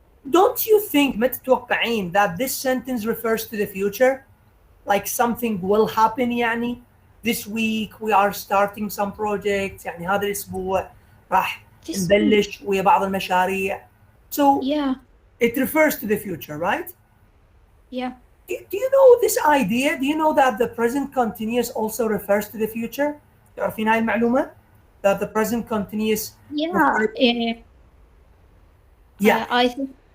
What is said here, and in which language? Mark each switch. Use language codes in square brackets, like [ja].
[en] Don't you think [ar] ما تتوقعين [en] that this sentence refers to the future? Like something will happen يعني? This week we are starting some projects [ar] يعني هذا الأسبوع راح نبلش ويا بعض المشاريع. [en] So yeah, it refers to the future, right? Yeah. Do you know this idea? Do you know that the present continuous also refers to the future? [ar] تعرفين هاي المعلومة? [en] That the present continuous. Yeah. Yeah. I think.